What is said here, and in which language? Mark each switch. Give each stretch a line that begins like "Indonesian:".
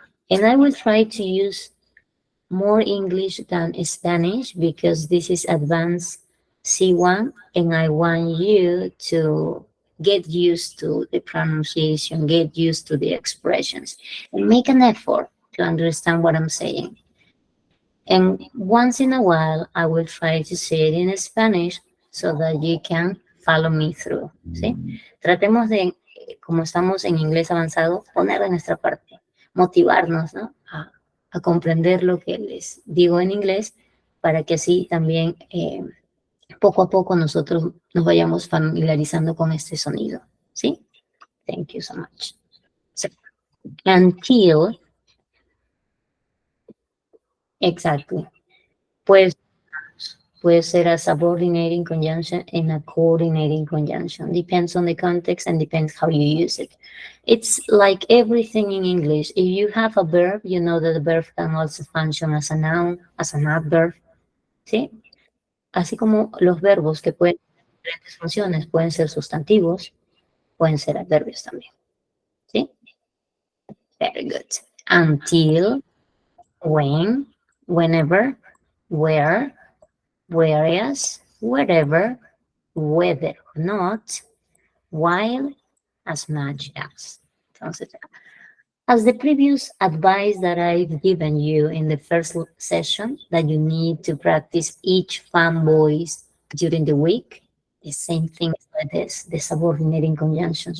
English: And I will try to use more English than Spanish because this is advanced C1 and I want you to get used to the pronunciation, get used to the expressions, and make an effort to understand what I'm saying. And once in a while, I will try to say it in Spanish so that you can follow me through, ¿sí?
Spanish: Tratemos de, como estamos en inglés avanzado, poner de nuestra parte, motivarnos, ¿no? A comprender lo que les digo en inglés para que así también poco a poco nosotros nos vayamos familiarizando con este sonido, ¿sí?
English: Thank you so much. So, until, exactly.
Spanish: Pues puede ser
English: a subordinating conjunction and a coordinating conjunction. Depends on the context and depends how you use it. It's like everything in English. If you have a verb, you know that the verb can also function as a noun, as an adverb, ¿sí?
Spanish: Así como los verbos que pueden tener diferentes funciones, pueden ser sustantivos, pueden ser adverbios también, ¿sí?
English: Very good. Until, when, whenever, where, whereas, wherever, whether or not, while, as much as.
Spanish: Entonces,
English: as the previous advice that I've given you in the first session, that you need to practice each fan voice during the week, the same thing like this, the subordinating conjunctions.